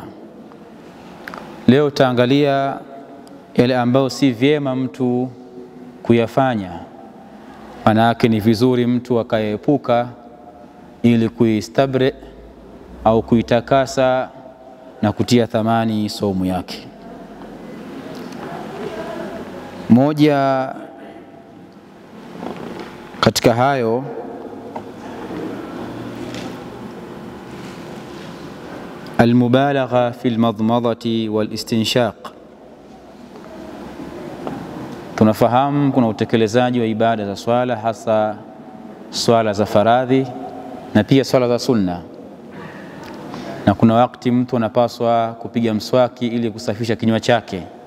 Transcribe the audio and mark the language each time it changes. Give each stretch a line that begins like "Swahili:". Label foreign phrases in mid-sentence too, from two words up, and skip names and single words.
Swahili: Leo taangalia yale ambayo si vyema mtu kuyafanya, maana yake ni vizuri mtu akaepuka ili kuistabre au kuitakasa na kutia thamani saumu yake. Moja katika hayo
Arabic: المبالغة في المضمضة والاستنشاق.
Swahili: Tunafahamu kuna utekelezaji wa ibada za swala, hasa swala za faradhi na pia swala za sunna, na kuna wakati mtu anapaswa kupiga mswaki ili kusafisha kinywa chake.